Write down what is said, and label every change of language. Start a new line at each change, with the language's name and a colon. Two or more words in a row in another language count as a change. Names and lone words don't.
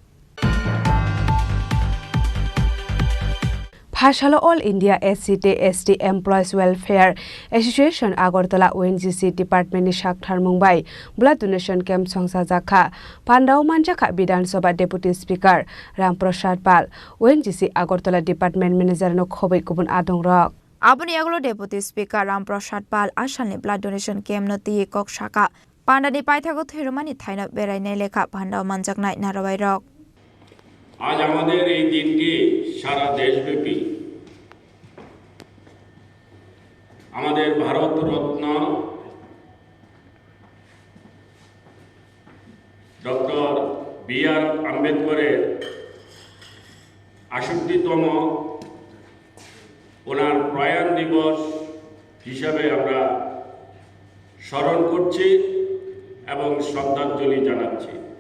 Kok Borok: Phashalo All India SCT Employees Welfare Association Agartala ONGC Department ni Shakthar Mumbai
English: Blood Donation Camp
Kok Borok: Songsa Jakha Pandau Manjaka Bidhan Sabha
English: Deputy Speaker
Kok Borok: Ramprasad Pal ONGC Agartala
English: Department Manager
Kok Borok: no Khobai Kubun Adong Rok Abani Aglo
English: Deputy Speaker
Kok Borok: Ramprasad Pal Ashalni
English: Blood Donation Camp
Kok Borok: no ti kok shaka Pandani Paithago Thirumani Thaina Berainai lekha Pandau Manjaknai Narawai Rok
Bangla: আজ আমাদের এই দিনটি সারা দেশব্যাপী আমাদের ভারত রত্ন ডক্টর বি.আর. আম্বেদকরের ৬৮তম ওনার প্রয়াণ দিবস হিসাবে আমরা স্মরণ করছি এবং শ্রদ্ধাঞ্জলি জানাচ্ছি